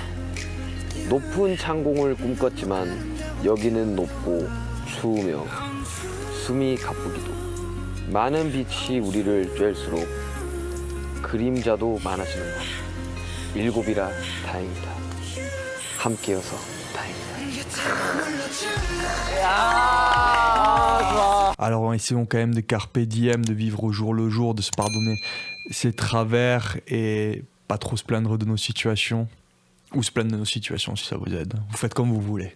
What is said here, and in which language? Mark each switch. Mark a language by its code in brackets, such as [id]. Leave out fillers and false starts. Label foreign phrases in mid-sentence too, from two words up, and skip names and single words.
[ko] 높은 창공을 꿈꿨지만 여기는 높고 추우며 숨이 가쁘기도. 많은 빛이 우리를 쬐일수록 그림자도 많아지는 것. 7이라 다행이다. 함께여서 다행이다. [fr] Alors essayons quand même de [la] carpe diem, [fr] de vivre au jour le jour, de se pardonner ses travers et pas trop se plaindre de nos situations. Ou se plaindre de nos situations si ça vous aide. Vous faites comme vous voulez.